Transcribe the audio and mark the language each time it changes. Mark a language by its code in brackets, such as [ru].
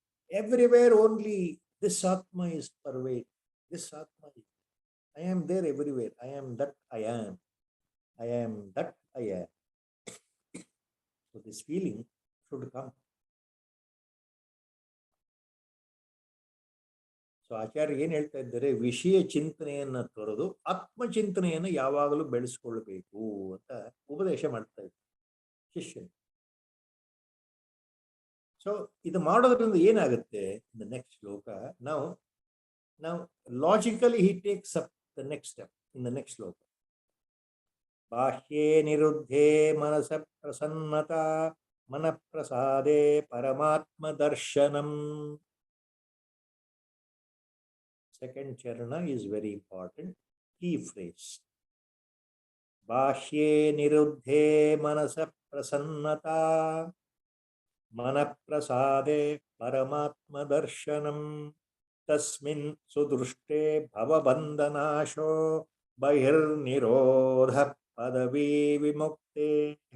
[en] Everywhere only this Atma is pervaded. This Atma is. I am there everywhere. I am that I am. I am that I am. So this feeling should come. [kn] So ಆಚಾರ್ಯ ಏನು ಹೇಳ್ತಾ ಇದ್ದಾರೆ, ವಿಷಯ ಚಿಂತನೆಯನ್ನ ತೊರೆದು ಆತ್ಮಚಿಂತನೆಯನ್ನು ಯಾವಾಗಲೂ ಬೆಳೆಸ್ಕೊಳ್ಬೇಕು ಅಂತ ಉಪದೇಶ ಮಾಡ್ತಾ ಇದ್ದಾರೆ ಶಿಷ್ಯನು. [en] so [kn] ಇದು ಮಾಡೋದ್ರಿಂದ ಏನಾಗುತ್ತೆ, [en] The next shloka ನಾವು logically he takes up the next step in the next shloka. [sa] ಬಾಹ್ಯೇ ನಿರುದ್ಧೇ ಮನಸ ಪ್ರಸನ್ನತಾ ಮನಃಪ್ರಸಾದೇ ಪರಮಾತ್ಮ ದರ್ಶನಂ. [en] Second charana is very important. Key phrase. [sa] ಬಾಹ್ಯೇ ನಿರುದ್ಧೇ ಮನಸ ಪ್ರಸನ್ನತಾ ಮನಃಪ್ರಸಾದೇ ಪರಮಾತ್ಮ ದರ್ಶನಂ. ತಸ್ಮಿನ್ ಸುದೃಷ್ಟೇ ಭವಬಂಧನಾಶೋ ಬಹಿರ್ನಿರೋಧ ಪದವೀ ವಿಮುಕ್ತೆ.